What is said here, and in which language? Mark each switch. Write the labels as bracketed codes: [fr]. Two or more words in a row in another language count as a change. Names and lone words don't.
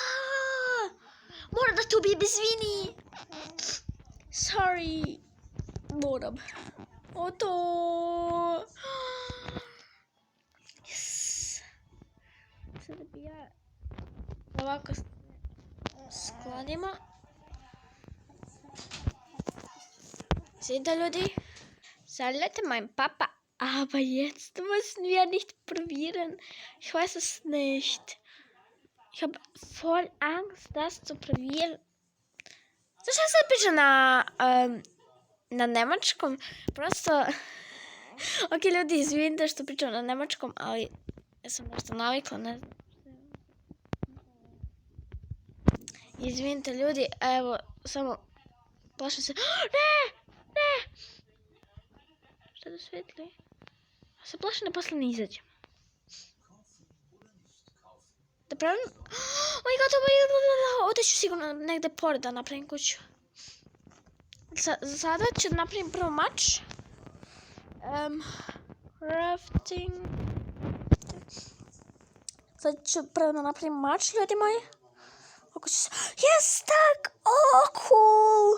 [sr] Moram da te ubijem, izvini! Sorry. Moram. To! [en] Yes. [sr] Sada bi ja ovako sklonimo. [de] Seht ihr, ljudi? Soll Leute, mein Papa. Aber jetzt müssen wir nicht probieren. Ich weiß es nicht. Ich habe voll Angst, das zu probieren. [sr] Zašto se piše na nemačkom? Prosto... Ok, ljudi, izvinite što pričam na nemačkom, ali ja sam nešto navikla, ne znam. Izvinite, ljudi, evo, samo plašim se... Ne! Ne! Šta da svetli? Ja se plašim da posle ne izađem. Da pravim... [en] Oh my god, [sr] ovdje ću sigurno negde pored da napravim kuću. Sada ću da napravim prvo mač. Crafting. Sad ću prvo da napravim mač, ljudi moji. Ako ću se... Jedan stak! Cool!